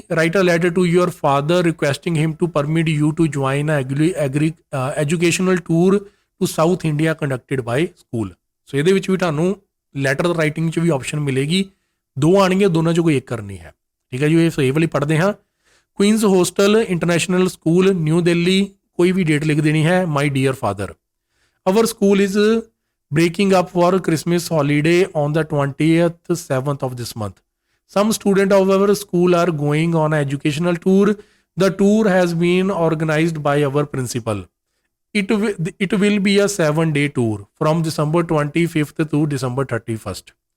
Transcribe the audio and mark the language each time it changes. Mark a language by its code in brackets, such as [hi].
[en] Write a letter to your father requesting him to permit you to join a educational tour to South India conducted by school. [pa] ਸੋ ਇਹਦੇ ਵਿੱਚ ਵੀ ਤੁਹਾਨੂੰ letter writing 'ਚ ਵੀ option ਮਿਲੇਗੀ, ਦੋ ਆਣਗੇ, ਦੋਨਾਂ 'ਚੋਂ ਕੋਈ ਇੱਕ ਕਰਨੀ ਹੈ, ਠੀਕ ਹੈ ਜੀ। ਇਹ ਸਹੀ ਵਾਲੀ ਪੜ੍ਹਦੇ ਹਾਂ, Queen's hostel international school new Delhi, ਕੋਈ ਵੀ ਡੇਟ ਲਿਖ ਦੇਣੀ ਹੈ। [en] My dear father, our school is breaking up for Christmas holiday on the 27th of this month. Some students of our school are going on an educational tour. The tour has been organized by our principal. It will be a 7-day tour from December 25th to December 31st.